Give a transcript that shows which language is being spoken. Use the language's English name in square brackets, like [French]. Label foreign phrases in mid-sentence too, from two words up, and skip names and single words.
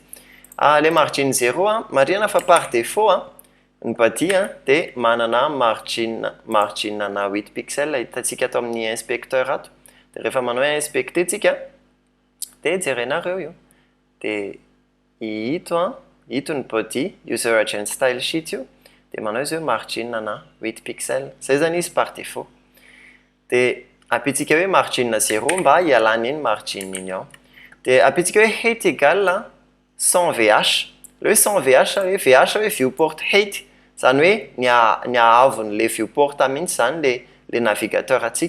[Malagasy] Le margin 0 marihana fa [French] par défaut [Malagasy] ny body dia manana margin na 8 pixels hitantsika ato amin'ny inspecteur ato. Dia rehefa manao hoe inspecter tsika dia jerenareo io dia hito ny body [English] user agent style sheet [Malagasy] io dia manao izy hoe margin na 8 pixels. Zay zany izy [French] par défaut. [Malagasy] Dia apitsika hoe margin 0 mba hialana iny margin iny ao. Dia apitsika hoe height [French] égale sans [Malagasy] VH. Le hoe sans VH hoe VH hoe [English] viewport height [Malagasy] zany hoe ny ahavon'le viewport mihitsy zany [French] le navigateur [Malagasy] atsika.